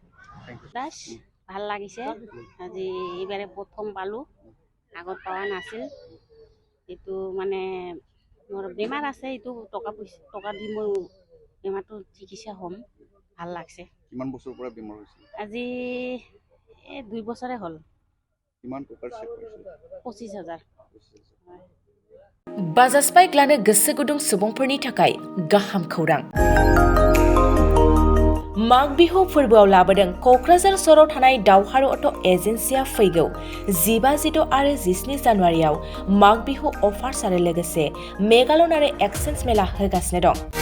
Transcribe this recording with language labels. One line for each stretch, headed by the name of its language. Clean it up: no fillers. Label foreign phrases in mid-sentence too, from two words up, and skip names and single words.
Assamese: ভাল লাগিছে আজি এইবাৰে প্ৰথম পালোঁ আগত পোৱা নাছিল এইটো মানে মোৰ বেমাৰ আছে এইটো টকা দি মই বেমাৰটো চিকিৎসা হ'ম ভাল লাগছে কিমান বছৰৰ পৰা বেমাৰ হৈছিল আজি 2 বছৰে হ'ল কিমান টকাৰ চেক কৰিছিল 25,000
Bodo: बाजाज बाइक लानो गोसो गुदुं सुबुंफोरनि थाखाय गाहाम खौरां माग बिहु फोरबोआव लाबोदों क'क्राझार सहराव थानाय दावहारु अट' एजेन्सिया फैगौ 15, 16 आरो 17 जानुवारियाव माग बिहु अफार्स आरो लोगोसे मेगालन आरो एक्सचेन्ज मेला होगासिनो दं